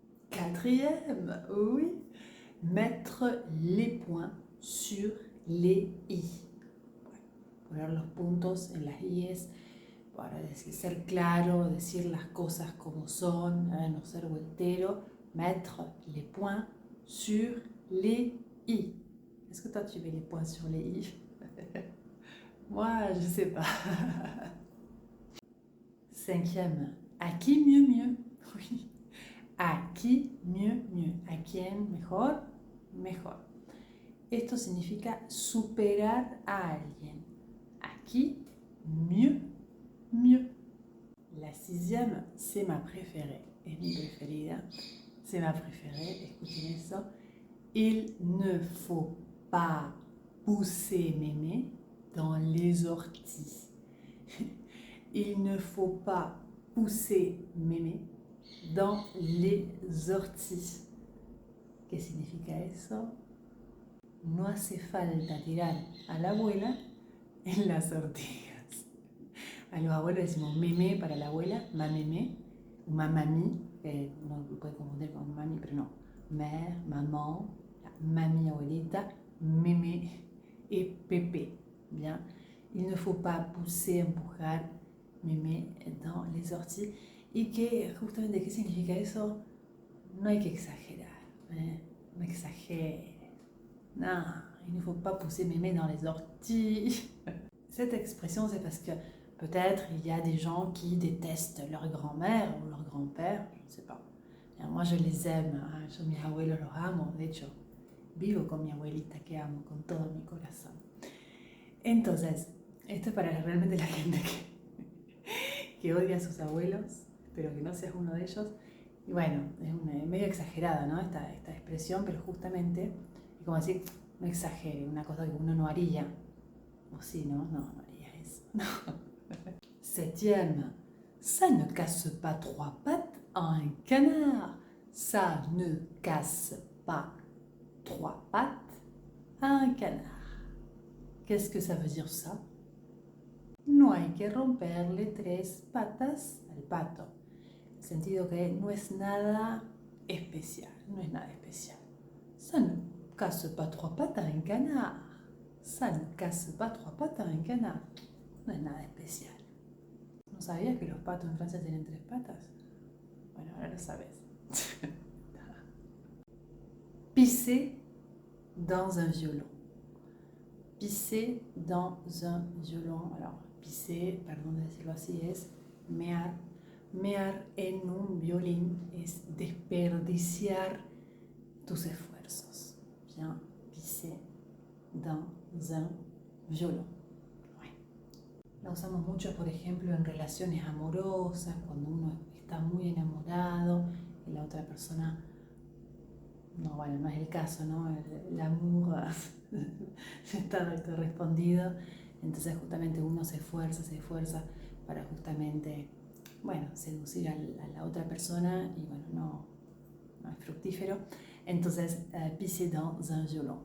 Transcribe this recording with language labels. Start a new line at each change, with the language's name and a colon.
French: Quatrième, oui, mettre les points sur les i.
Spanish: Poner los puntos en las i's para ser claro, decir las cosas como son, no ser vueltero.
French: Mettre les points sur les i. Est-ce que toi tu mets les points sur les i? Moi, je sais pas. Cinquième, à qui mieux? Oui. ¿A qui mieux?
Spanish: ¿A quién mejor? Mejor. Esto significa superar a alguien.
French: ¿A qui mieux? La sixième, c'est ma préférée.
Spanish: Es mi preferida.
French: C'est ma préférée.
Spanish: Escuchen eso.
French: Il ne faut pas pousser mémé dans les orties. Il ne faut pas pousser mémé dans les orties.
Spanish: ¿Qué significa eso? No hace falta tirar a la abuela en las ortigas. A los abuelos decimos mémé para la abuela, mamémé, o mamami, no lo puede confundir con mami, pero no.
French: Mère, maman, mami, abuelita, mémé et pépé. Bien. Il ne faut pas pousser, empujar mémé dans les orties.
Spanish: Y que justamente, ¿qué significa eso? No hay que exagerar, no exagere.
French: Non, il ne faut pas pousser mémé dans les orties. Cette expression, c'est parce que peut-être il y a des gens qui détestent leur grand-mère ou leur grand-père, je ne sais pas. Bien, moi, je les aime, hein.
Spanish: Yo mis abuelos los amo, de hecho, vivo con mi abuelita que amo con todo mi corazón. Entonces, esto es para realmente la gente que odia a sus abuelos, espero que no seas uno de ellos. Y bueno, es medio exagerada, ¿no? Esta expresión, pero justamente, es como decir, no exagere, una cosa que uno no haría. O sí, ¿no? No haría eso.
French: Septième, ça ne casse pas trois pattes à un canard. Ça ne casse pas trois pattes a un canard. Qu'est-ce que ça veut dire ça?
Spanish: No hay que romperle tres patas al pato. En el sentido que no es nada especial, no es nada especial.
French: Ça ne casse pas trois pattes à un canard. Ça ne casse pas trois pattes à un canard.
Spanish: No es nada especial. ¿No sabías que los patos en Francia tienen tres patas? Bueno, ahora lo sabes.
French: Pisser dans un violon. Pisser dans un violon.
Spanish: Alors, pisser, perdón de decirlo así, es mear. Mear en un violín es desperdiciar tus esfuerzos.
French: Bien, pisser dans un violon. Ouais.
Spanish: La usamos mucho, por ejemplo, en relaciones amorosas, cuando uno está muy enamorado y la otra persona, no, bueno, no es el caso, ¿no? El amor está correspondido, entonces justamente uno se esfuerza para justamente, bueno, seducir a la otra persona y bueno, no es fructífero.
French: Entonces, pisser dans un violon.